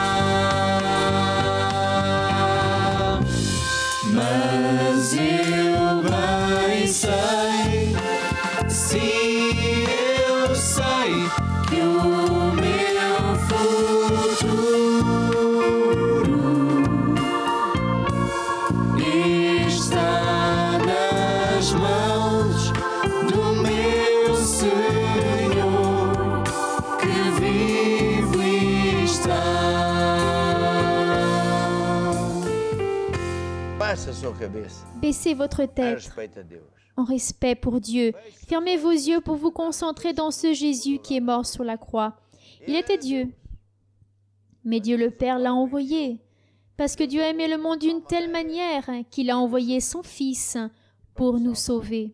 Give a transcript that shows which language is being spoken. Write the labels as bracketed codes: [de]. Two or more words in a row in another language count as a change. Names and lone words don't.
[pt] Mas eu bem sei, se eu sei que o meu futuro está nas mãos do meu Senhor, que vivo e está. Baixa a sua cabeça. [fr] Baissez votre A tête [pt] respeito a Deus. [fr] en respect pour Dieu. Fermez vos yeux pour vous concentrer dans ce Jésus qui est mort sur la croix. Il était Dieu. Mais Dieu le Père l'a envoyé. Parce que Dieu a aimé le monde d'une telle manière qu'il a envoyé son Fils pour nous sauver.